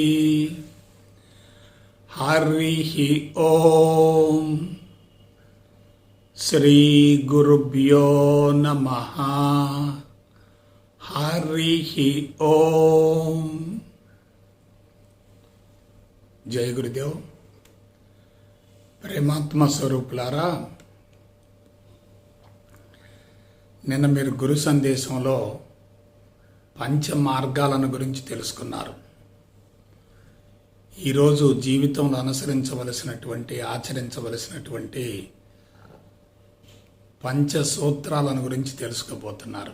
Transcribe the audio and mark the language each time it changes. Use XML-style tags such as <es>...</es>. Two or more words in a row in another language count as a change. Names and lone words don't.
<sa>हरिः ॐ। श्री गुरुभ्यो नमः। हरिः ओम। जय गुरुदेव।</sa> <te>ప్రేమాత్మ స్వరూపులారా, నిన్న మీరు గురు సందేశంలో పంచ మార్గాలను గురించి తెలుసుకున్నారు. ఈరోజు జీవితంలో అనుసరించవలసినటువంటి ఆచరించవలసినటువంటి పంచ సూత్రాలను గురించి తెలుసుకోబోతున్నారు.</te>